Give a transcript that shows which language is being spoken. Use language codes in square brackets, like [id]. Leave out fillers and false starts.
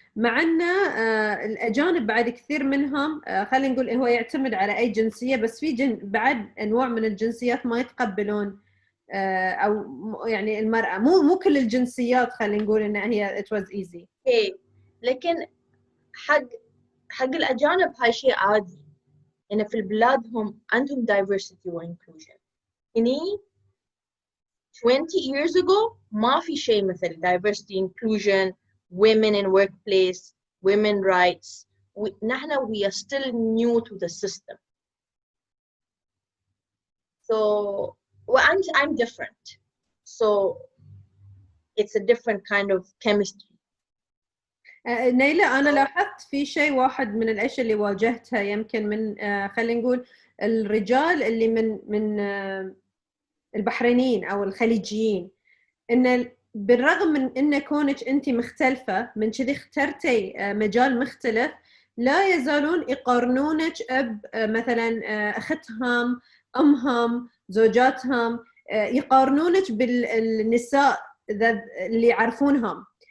[ar] مع إن الأجانب بعد كثير منهم خلينا نقول هو يعتمد على أي جنسية، بس في بعد أنواع من الجنسيات ما يتقبلون أو يعني المرأة، مو كل الجنسيات خلينا نقول إن هي [en] it was easy. Okay. [ar] لكن حق الأجانب هاي شيء عادي. إن في البلاد هم عندهم diversity و inclusion. هني [en] 20 years ago [ar] ما في شيء مثل [en] diversity, inclusion, women in workplace, women rights. [ar] نحن [en] we are still new to the system. So I'm different. So it's a different kind of chemistry. [ar] نيلة، أنا لاحظت في شيء واحد من الأشياء اللي واجهتها يمكن من خلينا نقول الرجال اللي من البحرينيين أو الخليجيين، إن بالرغم من إن كونك أنت مختلفة من كذي اخترتي مجال مختلف، لا يزالون يقارنونك مثلا أختهم، أمهم، زوجاتهم، يقارنونك بالنساء اللي يعرفونهم.